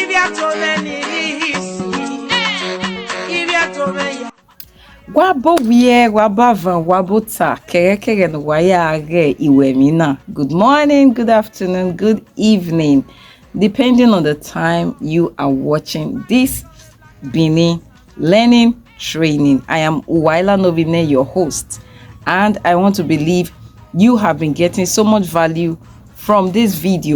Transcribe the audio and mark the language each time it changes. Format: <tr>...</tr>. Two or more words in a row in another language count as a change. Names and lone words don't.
<bin>Wabo wie wabava wabota kere no wayage iwemina.</bin> <en>Good morning, good afternoon, good evening, depending on the time you are watching this Bini learning training. I am Uwaila Novine, your host, and I want to believe you have been getting so much value from this video.</en>